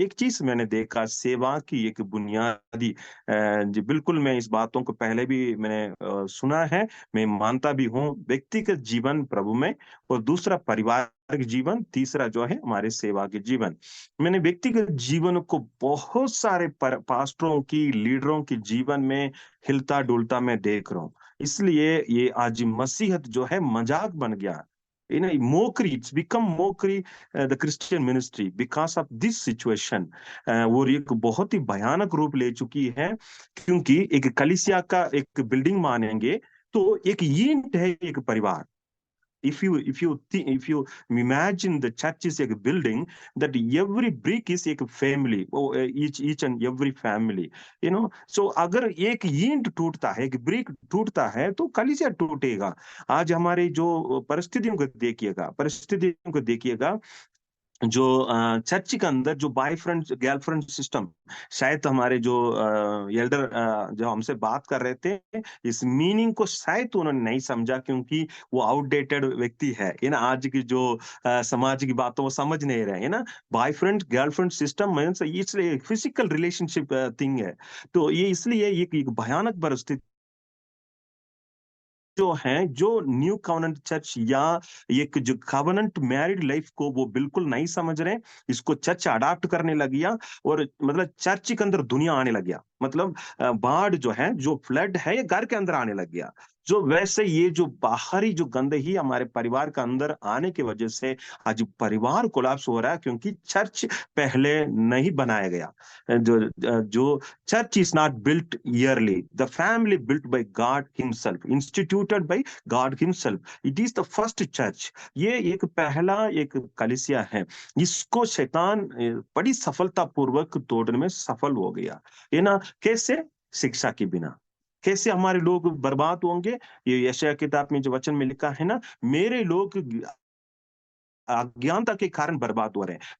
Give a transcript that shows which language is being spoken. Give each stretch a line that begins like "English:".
Hindi: एक चीज मैंने देखा, सेवा की एक बुनियादी जी बिल्कुल, मैं इस बातों को पहले भी मैंने सुना है, मैं मानता भी हूँ। व्यक्तिगत जीवन प्रभु में, और दूसरा पारिवारिक जीवन, तीसरा जो है हमारे सेवा के जीवन। मैंने व्यक्तिगत जीवन को बहुत सारे पास्टरों की, लीडरों के जीवन में हिलता डुलता मैं देख रहा हूँ। इसलिए ये आज मसीहत जो है मजाक बन गया,
English: mockery, it's become mockery, the Christian ministry because of this situation।
Hindi: वो एक बहुत ही भयानक रूप ले चुकी है, क्योंकि एक कलीसिया का एक बिल्डिंग मानेंगे तो एक यूनिट है, एक परिवार।
English: If you imagine the church is a building, that every brick is एक family, each and every family, so
Hindi: अगर एक ईंट टूटता है, एक ब्रिक टूटता है, तो कलीसिया टूटेगा। आज हमारे जो परिस्थितियों को देखिएगा, जो चर्च के अंदर जो बॉयफ्रेंड गर्लफ्रेंड सिस्टम, शायद हमारे जो एल्डर जो हमसे बात कर रहे थे, इस मीनिंग को शायद उन्होंने नहीं समझा, क्योंकि वो आउटडेटेड व्यक्ति है ना। आज की जो समाज की बातों वो समझ नहीं रहे है ना।
English: Boyfriend girlfriend system means इसलिए physical relationship thing है।
Hindi: तो ये इसलिए एक भयानक परिस्थिति जो है, जो न्यू कॉवेनेंट चर्च या एक जो
English: covenant married life
Hindi: को वो बिल्कुल नहीं समझ रहे, इसको चर्च अडॉप्ट करने लग गया, और मतलब चर्च के अंदर दुनिया आने लग गया। मतलब बाढ़ जो है, जो फ्लड है, ये घर के अंदर आने लग गया। जो वैसे ये जो बाहरी जो गंदगी हमारे परिवार के अंदर आने की वजह से आज परिवार कोलैप्स हो रहा है, क्योंकि चर्च पहले नहीं बनाया गया।
English: जो church is not built yearly, the family built by God himself, instituted by God himself, it is the first church।
Hindi: ये एक पहला एक कलीसिया है, इसको शैतान बड़ी सफलता पूर्वक तोड़ने में सफल हो गया, है ना। कैसे? शिक्षा के बिना कैसे हमारे लोग बर्बाद होंगे। ये यशायाह किताब में जो वचन में लिखा है ना, मेरे लोग अज्ञानता के कारण बर्बाद हो रहे हैं।